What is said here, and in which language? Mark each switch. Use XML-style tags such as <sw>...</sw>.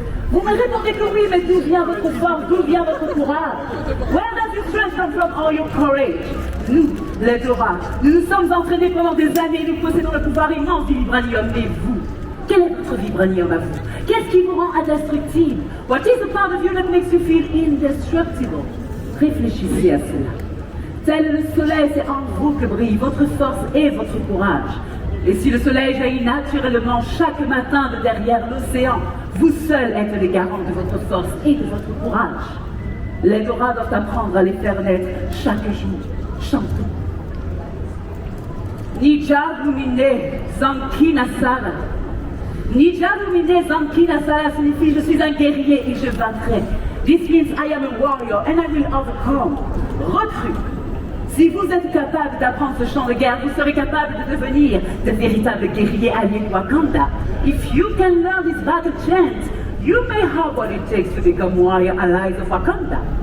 <fr>Vous me répondez que oui, mais d'où vient votre force? D'où vient votre courage?</fr> <en>Where does your strength come from, all your courage?</en> <fr>Nous, les Dora, nous nous sommes entraînés pendant des années, nous possédons le pouvoir immense du vibranium. Et vous? Quel est votre vibranium à vous? Qu'est-ce qui vous rend indestructible?</fr> <en>What is the part of you that makes you feel indestructible?</en> <fr>Réfléchissez à cela. Tel le soleil, c'est en vous que brille votre force et votre courage. Et si le soleil jaillit naturellement chaque matin de derrière l'océan, vous seuls êtes les garants de votre force et de votre courage. Les Dora doivent apprendre à les faire naître chaque jour. Chantons. Nijarumine Zankina Sara. Nijarumine Zankina Sara signifie je suis un guerrier et je vaincrai.</fr> <en>This means I am a warrior and I will overcome.</en> <fr>Recrue. Si vous êtes capable d'apprendre ce chant de guerre, vous serez capable de devenir de véritables guerriers alliés de Wakanda.</fr> <en>If you can learn this battle chant, You may have what it takes to become warrior allies of Wakanda.</en>